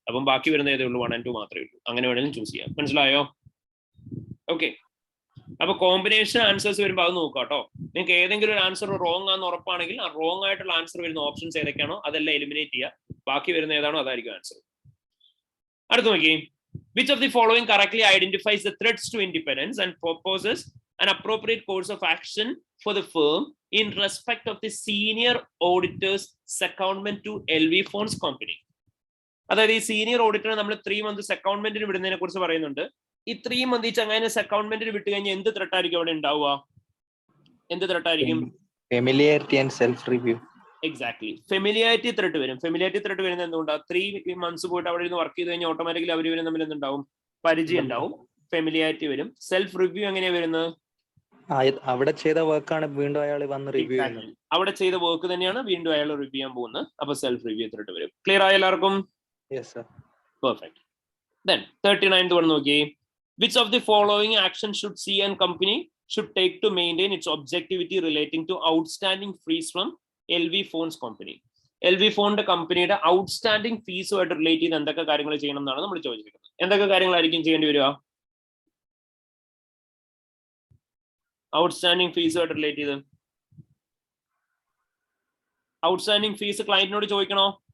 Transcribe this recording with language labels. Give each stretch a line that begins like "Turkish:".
Malayalam: അപ്പം ബാക്കി വരുന്ന ഏതേ ഉള്ളൂ? 1 and 2 മാത്രമേ ഉള്ളൂ. അങ്ങനെ വേണമെങ്കിലും ചൂസ് ചെയ്യാം. മനസ്സിലായോ? ഓക്കെ. അപ്പൊ കോമ്പിനേഷൻ ആൻസേഴ്സ് വരുമ്പോൾ അത് നോക്കുക കേട്ടോ. നിങ്ങൾക്ക് ഏതെങ്കിലും ഒരു ആൻസർ റോങ് ആണെന്ന് ഉറപ്പാണെങ്കിൽ ആ റോങ് ആയിട്ടുള്ള ആൻസർ വരുന്ന ഓപ്ഷൻസ് ഏതൊക്കെയാണോ അതെല്ലാം എലിമിനേറ്റ് ചെയ്യുക. ബാക്കി വരുന്ന ഏതാണോ അതായിരിക്കും ആൻസർ. അടുത്ത് നോക്കി.
English: Which of the following correctly identifies the threats to independence and proposes an appropriate course of action for the firm in respect of the senior auditor's secondment to LV Funds Company?
Malayalam: അതായത് ഈ senior ഓഡിറ്ററിനെ നമ്മൾ 3 months സെക്കൻഡ്മെന്റിന് വിടുന്നതിനെ കുറിച്ച് പറയുന്നുണ്ട്. ഈ 3 months ഈ ചങ്ങനെ സെക്കൻഡ്മെന്റിന് വിട്ട് കഴിഞ്ഞാൽ എന്ത് ത്രെട്ടായിരിക്കും അവിടെ ഉണ്ടാവുക? എന്ത് ത്രെട്ടായിരിക്കും?
English: Familiarity and self review.
Malayalam: Exactly. Familiarity threat വരും. ഫെമിലിയാരിറ്റി ത്രെട്ട് വരുന്നത് എന്തുകൊണ്ടാണ്? 3 months പോയിട്ട് അവിടെ നിന്ന് വർക്ക് ചെയ്ത് കഴിഞ്ഞാൽ ഓട്ടോമാറ്റിക്കലി അവർ വരും തമ്മിൽ എന്തുണ്ടാവും? പരിചയം ഉണ്ടാവും. ഫെമിലിയാരിറ്റി വരും. സെൽഫ് റിവ്യൂ എങ്ങനെയാ വരുന്നത്? അവിടെ ചെയ്ത വർക്കാണ് വീണ്ടും അയാൾ വന്ന് റിവ്യൂ ചെയ്യുന്നത്. അവിടെ ചെയ്ത വർക്ക് തന്നെയാണ് വീണ്ടും അയാൾ റിവ്യൂ ചെയ്യാൻ പോകുന്നത്. അപ്പൊ സെൽഫ് റിവ്യൂ ത്രെട്ട് വരും. ക്ലിയർ ആയ എല്ലാവർക്കും?
English: Yes sir. Perfect. Then 39th one നോക്കി. Which of the following action should C and company should take to maintain its objectivity relating to outstanding fees from LV Funds Company?
Malayalam: LV Fund കമ്പനിയുടെ outstanding ഫീസുമായിട്ട് relate ചെയ്ത് എന്തൊക്കെ കാര്യങ്ങൾ ചെയ്യണം എന്നാണ് നമ്മൾ ചോദിച്ചിരിക്കുന്നത്. എന്തൊക്കെ കാര്യങ്ങളായിരിക്കും ചെയ്യേണ്ടി വരിക? ഔട്ട്സ്റ്റാൻഡിംഗ് ഫീസുമായിട്ട് റിലേറ്റ് ചെയ്ത് ഔട്ട്സ്റ്റാൻഡിംഗ് ഫീസ് ക്ലയന്റിനോട് ചോദിക്കണോ?